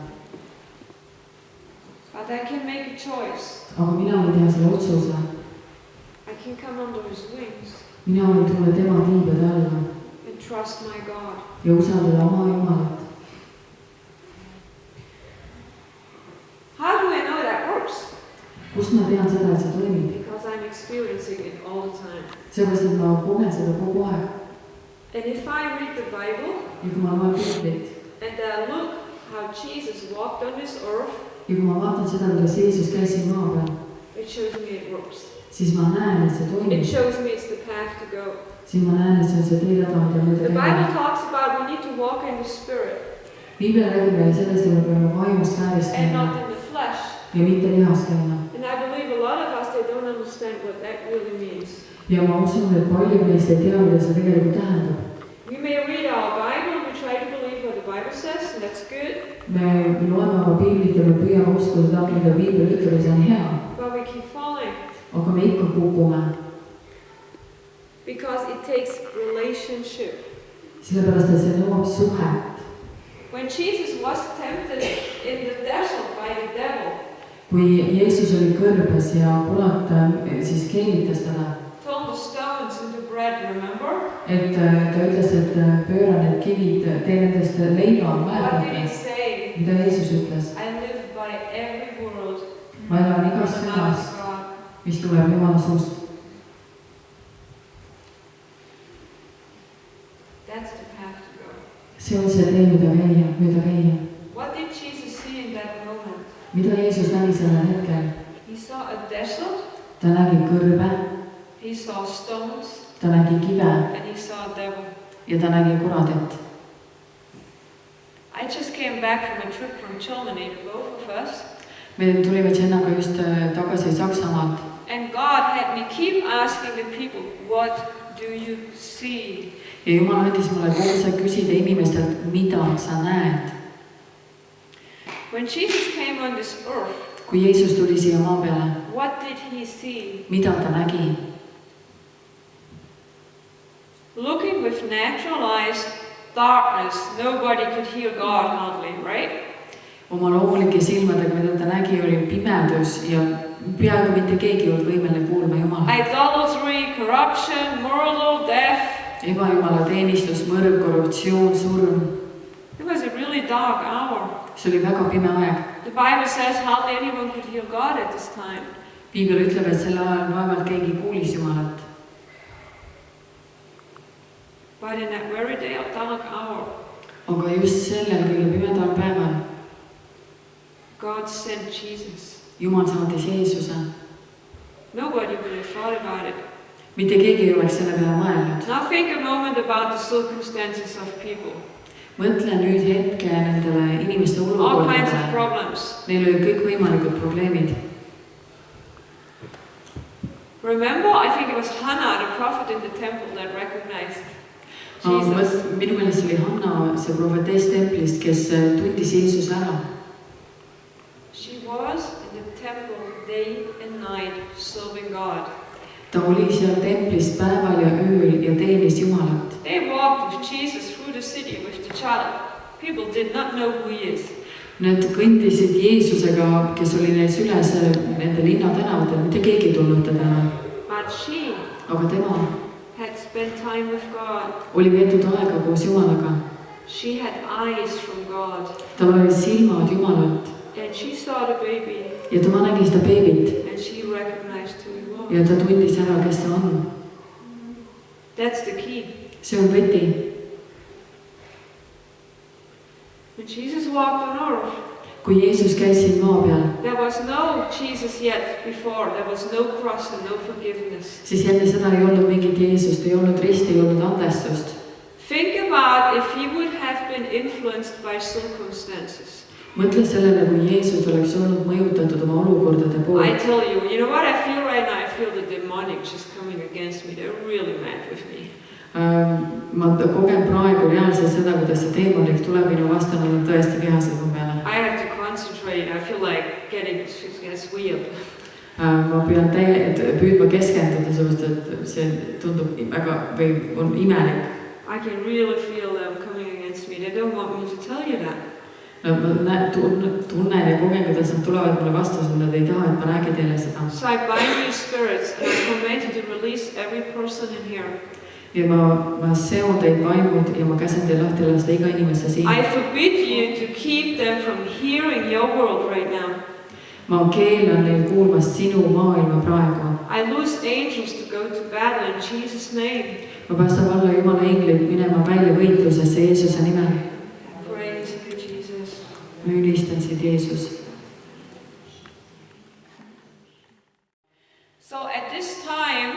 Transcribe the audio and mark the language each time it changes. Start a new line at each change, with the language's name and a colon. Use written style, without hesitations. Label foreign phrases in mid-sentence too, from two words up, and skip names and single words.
English: But I can make a choice.
Estonian: Aga mina võin teha selle otsuse.
English: I can come under his wings.
Estonian: Mina võin tulla tema tiibade alla.
English: And trust my God.
Estonian: Ja usaldada oma Jumalat.
English: How do I know that works?
Estonian: Kust ma tean seda, et see toimib?
English: Because I'm experiencing it all the time.
Estonian: Seepärast, et ma kogen seda kogu aeg.
English: And if I read the Bible,
Estonian: ja kui ma loen Piiblit,
English: and I look how Jesus walked on this earth,
Estonian: ja kui ma vaatan seda, kuidas Jeesus käis siin maa peal,
English: it shows me it works.
Estonian: siis ma näen, et see
English: It
Estonian: toimib.
English: shows me it's the path to go.
Estonian: Siis ma näen, et see on see teerada, mida mööda
English: The
Estonian: käia.
English: Bible talks about we need to walk in the Spirit
Estonian: Piibel räägib meile sellest, et me peame vaimust väärist
English: and
Estonian: käima
English: not in the flesh.
Estonian: ja mitte lihas käima.
English: And I believe a lot of us, they don't understand what that really means.
Estonian: Ja ma usun, et palju meist ei tea, mida see tegelikult tähendab.
English: We may read our Bible, we try to believe what the Bible says, and that's good.
Estonian: Me loeme oma Piiblit ja me püüame uskuda seda, mida Piibel ütleb, ja see on hea.
English: But we keep falling.
Estonian: Aga me ikka kukume.
English: Because it takes relationship.
Estonian: Sellepärast, et see nõuab suhet.
English: When Jesus was tempted in the desert by the devil,
Estonian: kui Jeesus oli kõrbes ja kurat siis keelitas teda,
English: turn the stones into bread, remember?
Estonian: et ta ütles, et pööra need kivid, tee nendest leiva,
English: What did he
Estonian: mäletate,
English: say?
Estonian: mida Jeesus ütles?
English: I live by every word
Estonian: Ma elan igast
English: from the mouth
Estonian: sõnast,
English: of God.
Estonian: mis tuleb Jumala suust.
English: That's the path to go.
Estonian: See on see tee, mida käia, mööda käia.
English: What did Jesus see in that moment?
Estonian: Mida Jeesus nägi sellel hetkel?
English: He saw a desert,
Estonian: Ta nägi kõrbe,
English: he saw stones,
Estonian: ta nägi kive
English: and he saw a devil.
Estonian: ja ta nägi kuradit.
English: I just came back from a trip from Germany, both of us.
Estonian: Me tulime Tšennaga just tagasi Saksamaalt.
English: And God had me keep asking the people, what do you see?
Estonian: Ja Jumal andis mulle kogu see küsida inimestelt, mida sa näed.
English: When Jesus came on this earth,
Estonian: Kui Jeesus tuli siia maa peale,
English: what did he see?
Estonian: mida ta nägi?
English: Looking with natural eyes, darkness, nobody could hear God hardly, right?
Estonian: Oma loomulike silmadega, mida ta nägi, oli pimedus ja peaaegu mitte keegi ei olnud võimeline kuulma Jumalat.
English: Idolatry, corruption, murder, death.
Estonian: Ebajumala teenistus, mõrv, korruptsioon, surm.
English: It was a really dark hour.
Estonian: See oli väga pime aeg.
English: The Bible says hardly anyone could hear God at this time.
Estonian: Piibel ütleb, et sel ajal vaevalt keegi kuulis Jumalat.
English: But in that very dark hour,
Estonian: Aga just sellel kõige pimedal päeval
English: God sent Jesus.
Estonian: Jumal saatis Jeesuse.
English: Nobody would have thought about it.
Estonian: Mitte keegi ei oleks selle peale mõelnud.
English: Now think a moment about the circumstances of people.
Estonian: Mõtle nüüd hetke nendele inimeste
English: All kinds of
Estonian: olukordadele.
English: problems.
Estonian: Neil olid kõik võimalikud probleemid.
English: Remember, I think it was Hannah, the prophet in the temple, that recognized Jesus.
Estonian: Minu meelest oli Hanna, see prohvetess templist, kes tundis Jeesus ära.
English: She was in the temple day and night serving God.
Estonian: Ta oli seal templis päeval ja ööl ja teenis Jumalat.
English: They walked with Jesus through the city with the child. People did not know who he is.
Estonian: Need kõndisid Jeesusega, kes oli neil süles nende linna tänavatel, mitte keegi ei tulnud teda.
English: But she
Estonian: Aga tema
English: had spent time with God.
Estonian: oli veetud aega koos Jumalaga.
English: She had eyes from God.
Estonian: Tal oli silmad Jumalalt
English: And she saw the baby
Estonian: ja tema nägi seda beebit
English: and she recognized who he was.
Estonian: ja ta tundis ära, kes ta on.
English: That's the key.
Estonian: See on võti.
English: When Jesus walked on earth,
Estonian: Kui Jeesus käis siin maa peal,
English: there was no Jesus yet before. There was no cross and no forgiveness.
Estonian: siis enne seda ei olnud mingit Jeesust, ei olnud risti, ei olnud andestust.
English: Think about if he would have been influenced by circumstances.
Estonian: mõtle sellele, kui Jeesus oleks olnud mõjutatud oma olukordade
English: I
Estonian: poolt.
English: tell you, you know what I feel right now? I feel the demonic just coming against me. They're really mad with me.
Estonian: Ma kogen praegu reaalselt seda, kuidas see teemonik tuleb minu vastu, nad on tõesti vihased mu peale.
English: I have to concentrate. I feel like it gets weird.
Estonian: Ma pean püüdma keskenduda, sellepärast et see tundub väga või on imelik.
English: I can really feel them coming against me. They don't want me to tell you that.
Estonian: Ma tunnen ja kogen, kuidas nad tulevad mulle vastu, sest nad ei taha, et ma räägin teile seda.
English: So I bind these spirits and I command you to release every person in here.
Estonian: Ja ma seon teid vaimud ja ma käsin teil lahti lasta iga inimese siin.
English: I forbid you to keep them from hearing your world right now.
Estonian: Ma keelan neil kuulmast sinu maailma praegu.
English: I loose angels to go to battle in Jesus' name.
Estonian: Ma päästan valla Jumala englid minema välja võitlusesse Jeesuse nimel.
English: Praise you, Jesus.
Estonian: Ma ülistan sind, Jeesus.
English: So at this time,